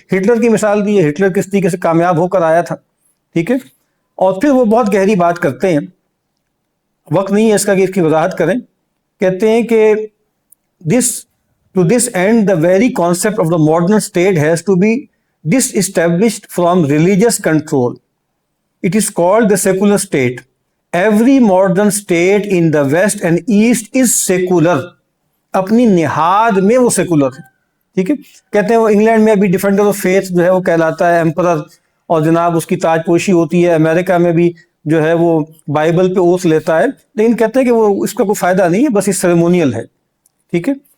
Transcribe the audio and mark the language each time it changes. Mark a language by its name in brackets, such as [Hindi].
[Urdu] Hitler کی مثال دی ہے، ہٹلر کس طریقے سے کامیاب ہو کر آیا تھا. ٹھیک ہے. اور پھر وہ بہت گہری بات کرتے ہیں، وقت نہیں ہے اس کا کہ اس کی وضاحت کریں. کہتے ہیں کہ [English] to this end the very concept of the modern state has to be disestablished from religious control. It is called the secular state. Every modern state in the West and East is secular. [Urdu] اپنی نہاد میں وہ secular ہے. ٹھیک ہے. کہتے ہیں وہ انگلینڈ میں ابھی ڈیفینڈر آف فیتھ جو ہے وہ کہلاتا ہے ایمپرر، اور جناب اس کی تاج پوشی ہوتی ہے. امریکہ میں بھی جو ہے وہ بائبل پہ اوتھ لیتا ہے، لیکن کہتے ہیں کہ وہ اس کا کوئی فائدہ نہیں ہے، بس یہ سیریمونیل ہے. ٹھیک ہے.